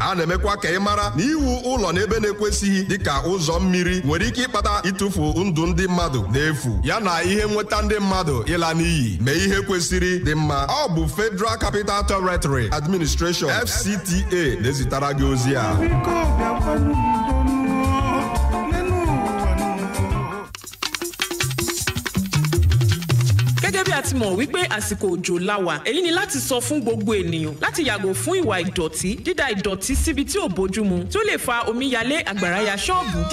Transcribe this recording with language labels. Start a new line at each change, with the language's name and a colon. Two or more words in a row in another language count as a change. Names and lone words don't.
Igbo: A na-emekwa ka ị mara na iwu ụlọ n'ebe na-ekwesịghị dịka ụzọ mmiri nwere ike ịkpata ịtụfu ndụ ndị mmadụ n'efu ya na ihe nweta ndị mmadụ ịla n'iyi. Mee ihe kwesịrị dị mma. Ọ bụ Federal Capital Territory Administration FCTA na-ezitara gị ozi a.
Yoruba: Gẹ́gẹ́ bí a ti mọ̀ wípé àsìkò òjò láwà, èyí ni láti sọ fún gbogbo ènìyàn láti yàgò fún ìwà ìdọ̀tí, dídà ìdọ̀tí síbi tí ò bójúmu tí ó lè fa omíyalé, àgbàrá ya ṣọ́ọ̀bù.